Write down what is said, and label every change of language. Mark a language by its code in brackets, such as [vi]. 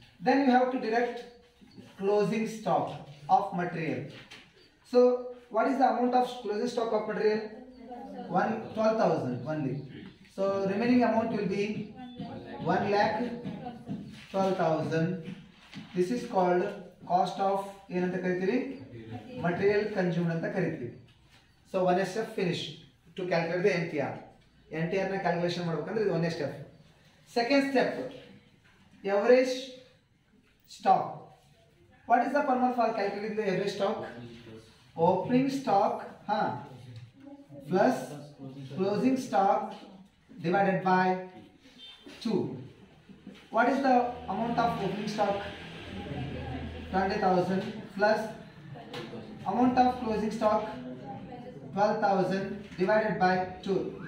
[en] Then you have to deduct closing stock of material. So what is the amount of closing stock of material? 12,000 only. So remaining amount will be 1,12,000. This is called cost of [kn] ಏನಂತ ಕರಿತೀವಿ? [en] Material consumed [kn] ಅಂತ ಕರಿತೀವಿ. [en] So one step finish to calculate the NTR. [kn] NTR ನ calculation ಮಾಡಬೇಕಂದ್ರೆ ಇದು ಒಂದೇ step. Second step average stock. [en] What is the formula for calculating the average stock? Opening stock plus closing stock divided by 2. What is the amount of opening stock? 20,000 plus amount of closing stock 12,000 divided by 2.